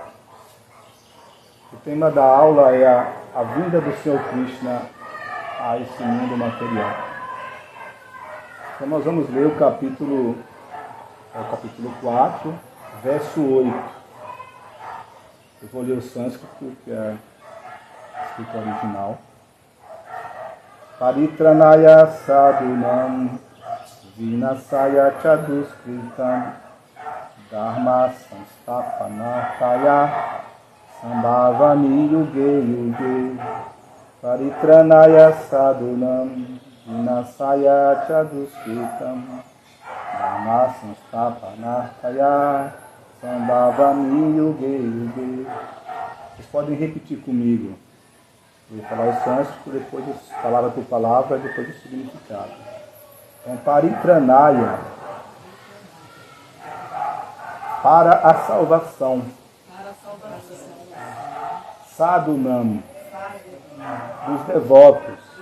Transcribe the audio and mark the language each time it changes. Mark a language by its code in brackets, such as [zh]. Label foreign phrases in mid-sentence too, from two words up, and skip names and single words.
[pt] O tema da aula é a vinda do Senhor Krishna a esse mundo material. Então, nós vamos ler o capítulo 4, verso 8. Eu vou ler o sânscrito, que é escrito original. [sa] Paritranaya sadhunam vinasaya chaduskritam dharma sanstapanarthaya sambhavani yuge yuge. Paritranaya sadhunam vinasaya chaduskritam dharma sanstapanarthaya sambhavani yuge yuge. [pt] Vocês podem repetir comigo. Eu vou falar o sânscrito, depois palavra por palavra, depois o significado. Então, paritranaya, para a salvação. Sadhunam, dos devotos.